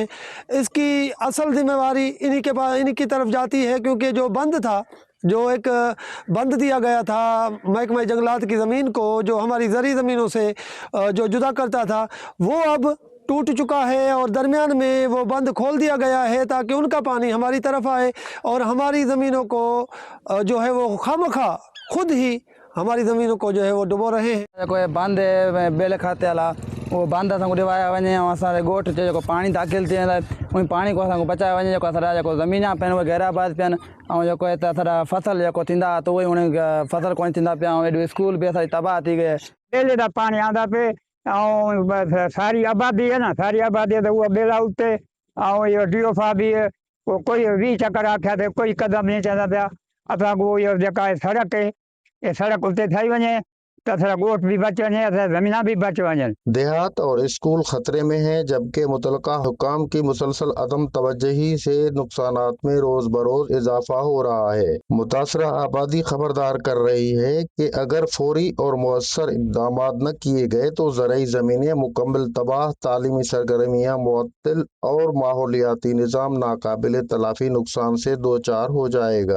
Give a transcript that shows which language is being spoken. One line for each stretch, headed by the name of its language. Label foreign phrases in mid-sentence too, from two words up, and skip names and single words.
Urdu: اس کی اصل ذمہ واری انہی کی طرف جاتی ہے، کیونکہ جو بند تھا، جو ایک بند دیا گیا تھا محکمہ جنگلات کی زمین کو، جو ہماری زرعی زمینوں سے جو جدا کرتا تھا، وہ اب ٹوٹ چکا ہے اور درمیان میں وہ بند کھول دیا گیا ہے تاکہ ان کا پانی ہماری طرف آئے اور ہماری زمینوں کو جو ہے وہ خوامخواہ خود ہی ہماری زمینوں کو جو ہے وہ ڈبو رہے ہیں.
Sindhi: कोई बांध है बेल खाते वाला, वो बांध असां डिवाया वञे, असांजे ॻोठ ते जेको पानी दाख़िल थिए उन पानी को असांखे बचाए वञे। जेको असांजा जेको ज़मीना पिया आहिनि उहे गैराबाद पिया आहिनि, ऐं जेको हिते असांजा फसल जेको थींदा त उहे उन फसल कोन थींदा पिया, ऐं एॾो स्कूल बि असांजी तबाह थी गए।
Urdu: بیلے کا پانی آندا پے اور ساری آبادی ہے نا، ساری آبادی ہے تو وہ بیلا اٹھتے اور یہ DFO بھی وہ کوئی 20 چکر آکھیا تھے، کوئی قدم نہیں چلتا پیا.
Sindhi: असां को ये जेका सड़क है, ये सड़क उते थी वञे तो असां गोठ भी बच वञे, असां ज़मीना भी बच वञनि।
Urdu: دیہات اور اسکول خطرے میں ہیں، جبکہ متعلقہ حکام کی مسلسل عدم توجہی سے نقصانات میں روز بروز اضافہ ہو رہا ہے. متاثرہ آبادی خبردار کر رہی ہے کہ اگر فوری اور مؤثر اقدام نہ کیے گئے تو زرعی زمینیں مکمل تباہ، تعلیمی سرگرمیاں معطل اور ماحولیاتی نظام ناقابل تلافی نقصان سے دو چار ہو جائے گا.